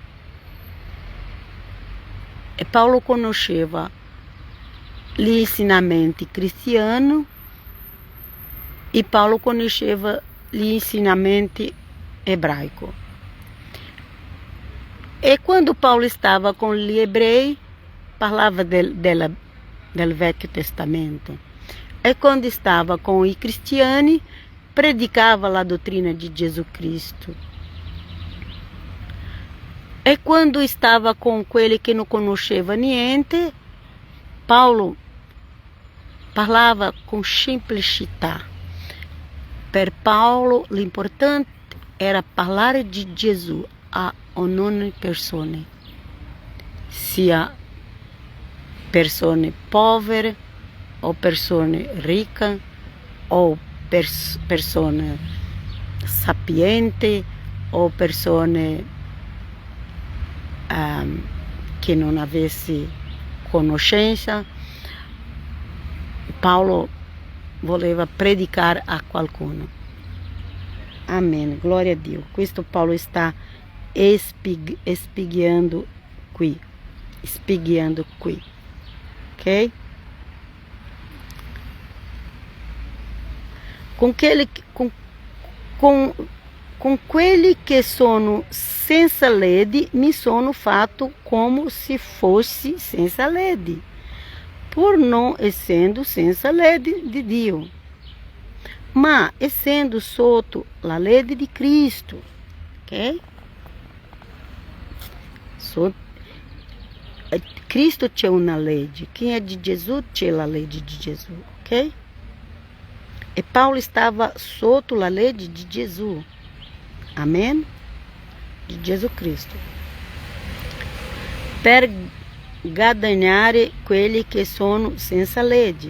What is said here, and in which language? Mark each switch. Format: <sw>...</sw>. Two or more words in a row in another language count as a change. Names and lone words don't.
<it>E Paulo conosceva gli insegnamenti cristiani e Paulo conosceva gli insegnamenti ebraici. E quando Paulo</it> <pt>estava com</pt> <it>gli ebrei, parlava del Vecchio Testamento. E quando</it> <pt>estava com</pt> <it>i cristiani, predicava</it> <pt>a doutrina de Jesus Cristo.</pt> <it>E quando</it> <pt>estava com</pt> <it>quelli che non conosceva niente, Paulo parlava com simplicità. Per Paulo l'importante era parlare di Gesù a ogni persona, sia persone povere o persone ricche o persone sapienti o persone che non avesse conoscenza. Paulo voleva predicare a qualcuno.</it> <pt>Amém. Glória a Dio.</pt> <it>Questo Paulo sta spiegando qui. Ok? Com quelli che sono senza legge, mi sono fatto come se fosse senza legge,</it> <pt>por não</pt> <it>essendo senza legge di Dio, ma essendo sotto la legge di Cristo. Ok? Cristo c'è una legge.</it> <pt>Quem é de Jesus,</pt> <it>c'è la legge di Gesù. Ok? E Paulo estava sotto la legge di Gesù.</it> <pt>Amém? De Jesus Cristo.</pt> <it>Per guadagnare quelli che sono senza legge.</it>